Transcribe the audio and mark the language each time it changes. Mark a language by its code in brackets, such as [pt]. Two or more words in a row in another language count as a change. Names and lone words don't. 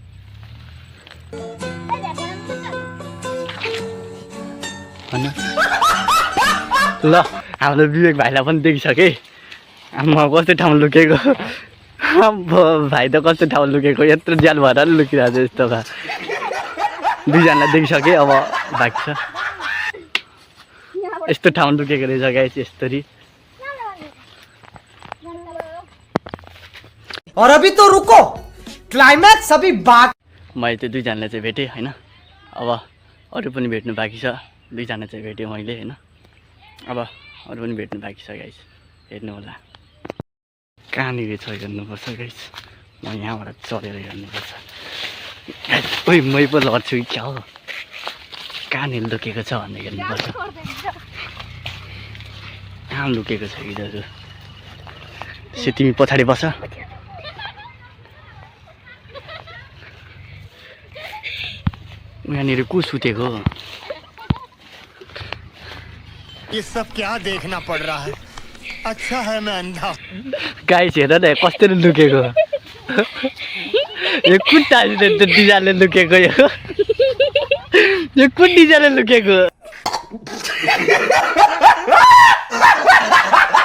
[ne] ल हाम्रो विवेक भाइलाई पनि देखिसकेँ। म कस्तो ठाउँ लुकेको, भाइ त कस्तो ठाउँ लुकेको, यत्रो ज्याल भएर लुकिरहेको छ यस्तो भए। दुईजनालाई देखिसकेँ, अब बाँकी छ। यस्तो ठाउँ लुकेको रहेछ गाइस यस्तरी। [hi] और अभी तो रुको, क्लाइमैक्स अभी बाकी। [ne] मैले त्यो दुईजनालाई चाहिँ भेटेँ होइन। अब अरू पनि भेट्नु बाँकी छ। दुईजना चाहिँ भेटेँ मैले होइन। अब अरू पनि भेट्नु बाँकी छ गाइस, हेर्नु होला कहाँनिर छ हेर्नुपर्छ गाइस। म यहाँबाट चढेर हेर्नुपर्छ गाइस। ओइ मै पो लड्छु क्या हो, कहाँनिर लुकेको छ भन्ने हेर्नुपर्छ। कहाँ लुकेको छ यिनीहरू। तिमी पछाडि बस। यहाँनिर को सुतेको। [hi] ये सब क्या देखना पड़ रहा है, अच्छा है मैं अंधा। [ne] गाइस हेर न कसरी लुकेको। यो कुन डिजाइनले लुकेको, यो कुन डिजाइनले लुकेको।